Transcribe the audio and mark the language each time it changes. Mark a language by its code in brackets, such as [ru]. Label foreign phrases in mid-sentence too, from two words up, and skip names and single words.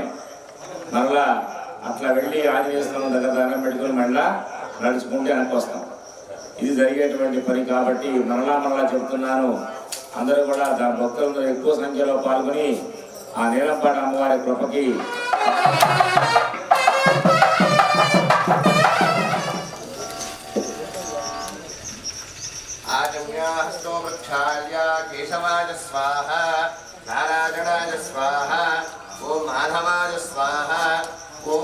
[te] మరలా అట్లా వెళ్ళి ఆంజనేయ స్వామి దగ్గర దండం పెట్టుకుని మళ్ళా నడుచుకుంటే వెనక్కి వస్తాం. ఇది జరిగేటువంటి పని కాబట్టి మరలా చెప్తున్నాను, అందరూ కూడా దాని భక్తులందరూ ఎక్కువ సంఖ్యలో పాల్గొని ఆ నీలంపాటి అమ్మవారి కృపకి [sa] आगम्यास्तो वृक्षाय केशवाय स्वाहा नारायणाय स्वाहा ओं माधवाय स्वाहा ओं